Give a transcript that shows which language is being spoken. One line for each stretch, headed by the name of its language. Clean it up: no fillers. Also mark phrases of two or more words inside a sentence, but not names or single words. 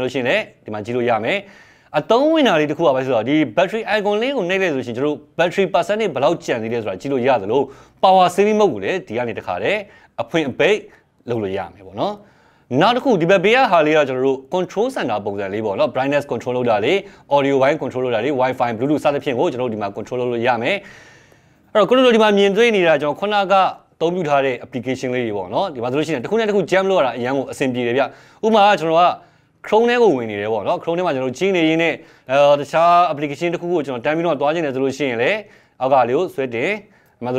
Burmese: လို့ရှိရင်လည်းဒီမှာကြည့်လို့ရမယ်အသုံးဝင်တာလေးတစ်ခုပါပဲဆိုတော့ဒီ
English: battery icon
Burmese: လေးကိုနှိပ်လိုက်ဆိုရှင်ကျွန်တော်တို့
English: battery percentage
Burmese: ဘယ်လောက်ကျန်သေးလဲဆိုတာကြည့်လို့ရသလို
English: power saving mode
Burmese: ကိုလည်းဒီကနေတခါတည်းအဖွင့်အပိတ်လုပ်လို့ရမယ်ပေါ့နော်နောက်တစ်ခုဒီဘက်ဘေးကဟာလေးကကျွန်တော်တို့
English: control center
Burmese: ပုံစံလေးပေါ့နော်
English: brightness control
Burmese: လုပ်တာလေး
English: audio wise control
Burmese: လုပ်တာလေး
English: wifi bluetooth
Burmese: စသဖြင့်ကိုကျွန်တော်တို့ဒီမှာ control လုပ်လို့ရမယ်အဲ့တော့ခုလိုဒီမှာမြင်တွေ့နေတာကျွန်တော်ခုနကအသုံးပြုထားတဲ့ application လေးတွေပေါ့နော်ဒီမှာဆိုလို့ရှိရင်တစ်ခုနဲ့တစ်ခု jam လုပ်ရတာအရင်ကအဆင်ပြေတယ်ဗျဥပ မာကျွန်တော်က Chrome ထဲကိုဝင်နေတယ်ပေါ့နော် Chrome ထဲမှာကျွန်တော်ကြီးနေရင်းနဲ့တခြား application တစ်ခုကိုကျွန်တော်တန်းပြီးတော့သွားခြင်းတယ်ဆိုလို့ရှိရင်လည်းအောက်ကလေးကိုဆွဲတင်ဒီမှာဆို